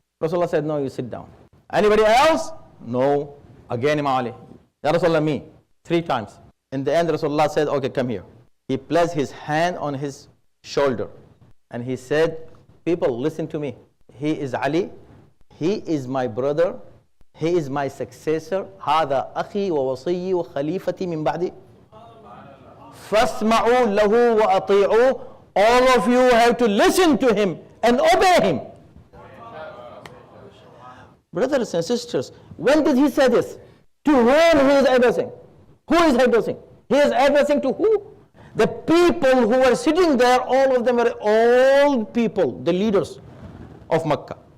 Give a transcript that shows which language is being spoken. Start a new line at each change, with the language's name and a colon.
English: Rasulullah said, no, you sit down. Anybody else? No. Again, Imam Ali, Ya Rasulullah, me. 3 times. In the end, Rasulullah said, okay, come here. He placed his hand on his shoulder. And he said, people, listen to me. He is Ali. He is my brother. He is my successor.
Arabic: هذا أخي ووصي وخليفتي من بعدي. فاسمعوا له وأطيعوا.
English: All of you have to listen to him and obey him. Brothers and sisters, when did he say this? To whom he is addressing? Who is addressing? He is addressing to who? The people who were sitting there, all of them were old people, the leaders of Makkah.